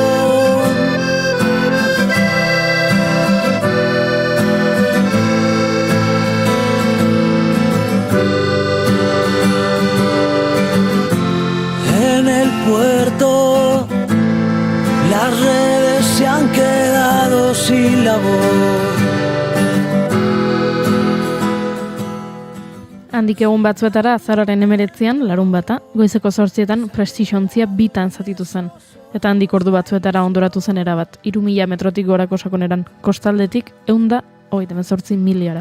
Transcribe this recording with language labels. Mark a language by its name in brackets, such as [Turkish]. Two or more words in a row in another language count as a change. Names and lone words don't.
[Spanish] En el puerto las redes se han quedado sin labor. [Basque] Handik egun batzuetara azaroaren 19an, larunbata, goizeko 8etan Prestige ontzia bitan zatitu zen. Eta handik ordu batzuetara ondoratu zen erabat, 3.000 metrotik gorako sakoneran, kostaldetik 138 miliara.